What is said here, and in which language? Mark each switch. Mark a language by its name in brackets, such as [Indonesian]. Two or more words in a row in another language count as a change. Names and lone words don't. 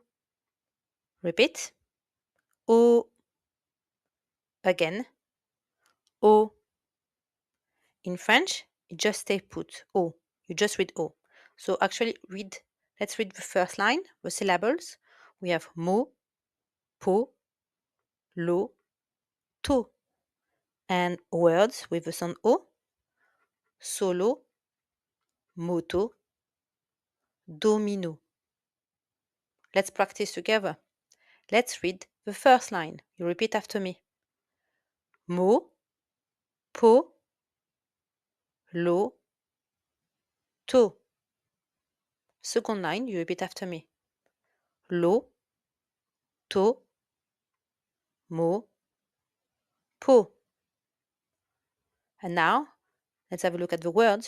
[English] Repeat. O. Again. O. In French, it just stay put. O. You just read O. So actually let's read the first line, the syllables. [French] We have mo, po, lo, to. [English] And words with the sound O. [French] Solo, moto, domino. [English] Let's practice together. Let's read the first line. You repeat after me. [French] Mo, po, lo, to. [English] Second line, you repeat after me. [French] Lo, to, mo, po. [English] And now, let's have a look at the words.